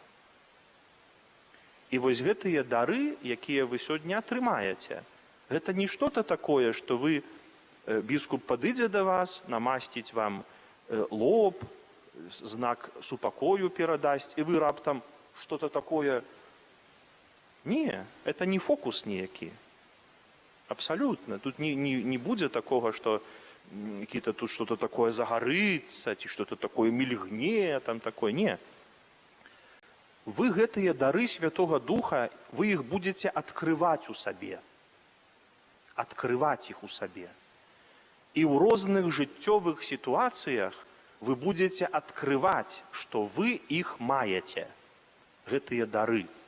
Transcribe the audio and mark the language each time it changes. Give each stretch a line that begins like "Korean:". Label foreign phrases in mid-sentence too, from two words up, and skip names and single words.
Belarusian: І вось гэтыя дары, якія вы сёння атрымаеце, гэта не
Russian: што-то такое,
Belarusian: што вы, біскуп падыдзе да вас, намасціць вам лоб, знак супакою перадасць, і вы раптам
Russian: што-то такое. Не, это не фокус ніякі.
Belarusian: Абсалютна. Тут не будзе такога, што тут
Russian: что-то такое
Belarusian: загарыцца, ці
Russian: что-то такое
Belarusian: мільгне, там такое. Не. Вы гэтыя дары Святога Духа, вы іх будзеце адкрываць у сабе. Адкрываць іх у сабе. І ў розных жыццёвых сітуацыях вы будзеце адкрываць, што вы іх маеце. Гэтыя дары.